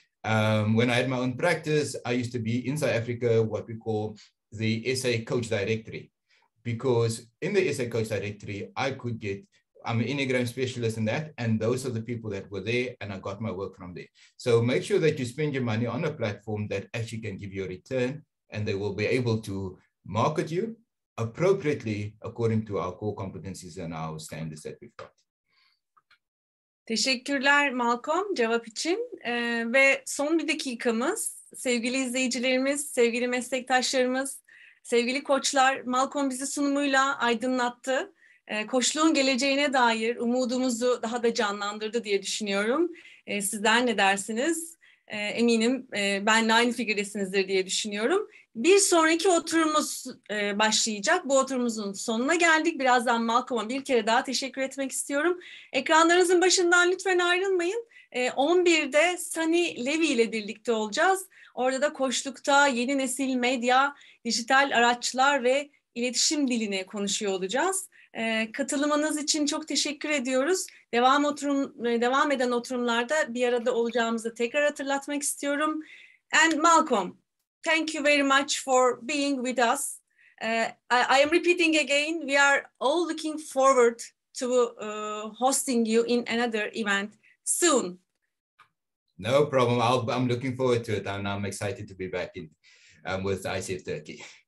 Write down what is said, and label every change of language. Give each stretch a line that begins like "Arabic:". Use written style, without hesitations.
English: When I had my own practice, I used to be in South Africa, what we call the SA Coach Directory, because in the SA Coach Directory, I'm an Enneagram specialist in that, and those are the people that were there, and I got my work from there. So make sure that you spend your money on a platform that actually can give you a return, and they will be able to market you appropriately according to our core competencies and our standards that we've got.
Turkish: Teşekkürler Malcolm cevap için. Ve son bir dakikamız. Sevgili izleyicilerimiz, sevgili meslektaşlarımız, sevgili koçlar, Malcolm bizi sunumuyla aydınlattı. Koçluğun geleceğine dair umudumuzu daha da canlandırdı diye düşünüyorum. Sizler ne dersiniz? Eminim benimle aynı fikirdesinizdir diye düşünüyorum. Bir sonraki oturumumuz başlayacak. Bu oturumumuzun sonuna geldik. Birazdan Malcolm'a bir kere daha teşekkür etmek istiyorum. Ekranlarınızın başından lütfen ayrılmayın. 11'de Sunny Levy ile birlikte olacağız. Orada da koçlukta yeni nesil medya, dijital araçlar ve iletişim dilini konuşuyor olacağız. Katılımınız için çok teşekkür ediyoruz. Devam eden oturumlarda bir arada olacağımızı tekrar hatırlatmak istiyorum.
English: And Malcolm, thank you very much for being with us. I am repeating again, we are all looking forward to hosting you in another event soon. No problem. I'm looking forward to it, and I'm excited to be back in with ICF Turkey.